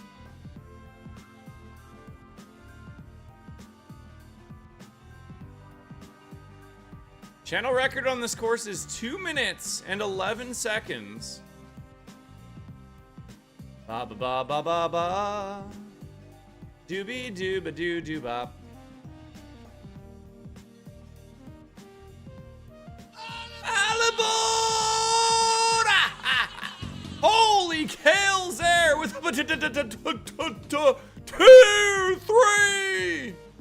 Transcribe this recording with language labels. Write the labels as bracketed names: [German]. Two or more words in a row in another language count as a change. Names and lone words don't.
[English] Channel record on this course is 2 minutes and 11 seconds. Ba ba ba ba ba ba. Doobie dooba doo doo bop. Holy Kale's there with 2, 3.